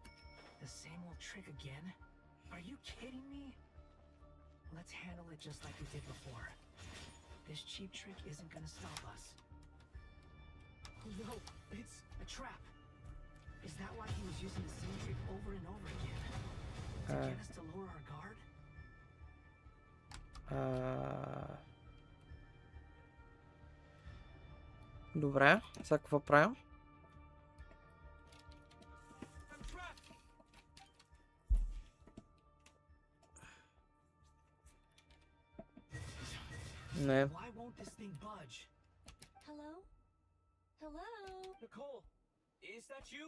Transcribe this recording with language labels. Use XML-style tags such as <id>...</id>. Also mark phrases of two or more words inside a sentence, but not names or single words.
<en>Just like we did before. This cheap trick isn't gonna stop us. No, it's a trap. Is that why he was using the same trick over and over again? To get us to lower our guard?</en> <bg>Добре, сега какво правим?</bg> <en>No. Why won't this thing budge? Hello? Hello? Nicole, is that you?</en>